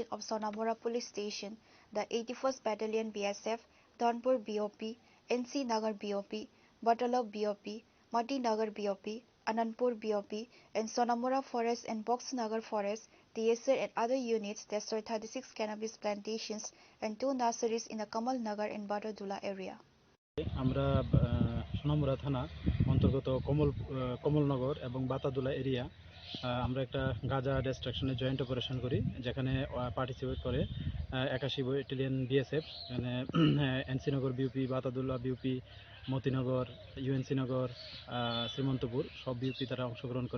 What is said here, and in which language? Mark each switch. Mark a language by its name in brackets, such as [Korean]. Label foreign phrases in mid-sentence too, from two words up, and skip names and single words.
[English] of Sonamora Police Station, the 81st Battalion BSF, Donpur BOP, NC Nagar BOP, Batalab BOP, Mati Nagar BOP, Anandpur BOP, and Sonamura Forest and Box Nagar Forest, TSR and other units destroyed 36 cannabis plantations and 2 nurseries in the Kamal Nagar and Badadula area. [Bangla] আমরা সোনামুড়া থানা অন্তর্গত কমলনগর এবং বাতাদুলা এরিয়া আমরা একটা গাঁজা ডিস্ট্রাকশনে [English] joint operation [Bangla] করি, যেখানে পার্টিসিপেট করে 81 ব্যাটালিয়ন বিএসএফ, এখানে এনসিনগর বিউপি, বাতাদুল্লা বিউপি, মতিনগর, ইউএনসি নগর, শ্রীমন্তপুর সব বিউপি তারা অংশগ্রহণ করে।